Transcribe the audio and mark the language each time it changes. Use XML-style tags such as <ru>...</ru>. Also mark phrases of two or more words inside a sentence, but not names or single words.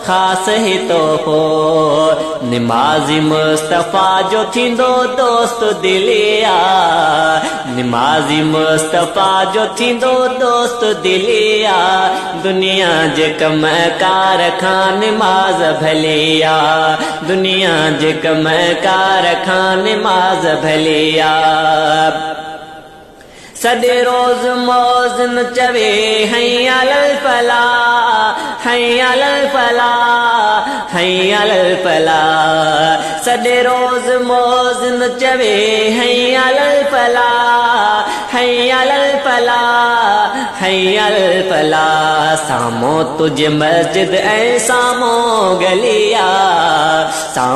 <sd>خاص هي توحفو نمازي مصطفيٰ جو ٿيندو دوست دليا، نمازي مصطفيٰ جو ٿيندو دوست دليا. دنيا جي ڪم ڪار کان نماز ڀلي آ، دنيا جي ڪم ڪار کان نماز ڀلي آ. سڄي روز موز نه چوي،</sd> <ar>حي علل فلاح، حي علل فلاح، حي علل فلاح.</ar> <sd>سڄي روز موز نه چوي،</sd> <ar>حي علل فلاح، حي علل فلاح، حي علل فلاح.</ar> <sd>سامهون تنهنجي مسجد ۽ سامهون گلي آ.</sd>